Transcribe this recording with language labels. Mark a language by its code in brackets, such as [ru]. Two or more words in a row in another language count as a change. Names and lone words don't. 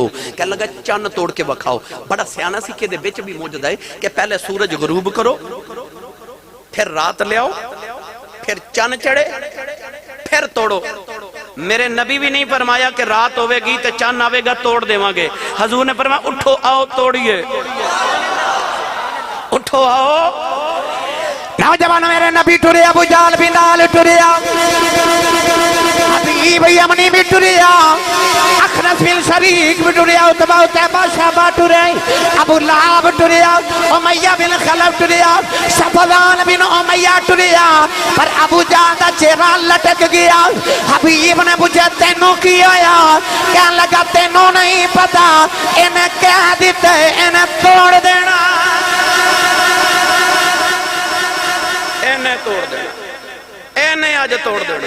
[pa] کہنے لگا چاند توڑ کے وکھاؤ. بڑا سیانا سی کہ دے بچ بھی موجود ہے کہ پہلے سورج غروب کرو پھر رات لے آؤ پھر چاند چڑھے پھر توڑو. میرے نبی بھی نہیں فرمایا کہ رات ہوئے گی تو چاند آوے گا توڑ دیواں گے. حضور نے فرمایا اٹھو آؤ توڑیے. اٹھو آؤ. نوجوان میرے نبی ٹرے ابو جال بھی نال ٹریا حبیب یمنی بھی ٹریا اخنس بن شریک بھی ٹریا اتبا اتبا شابہ ٹرے ابو لہب ٹریا امیہ بن خلف ٹریا صفوان بن امیہ ٹریا پر ابو جال دا چہرہ لٹک گیا. حبیب نے پوچھا تینوں کی ہویا. کہنے لگا تینوں نہیں پتا انہیں کہہ دیتے انہیں توڑ دینا. توڑ دینا اینے آج توڑ دینا.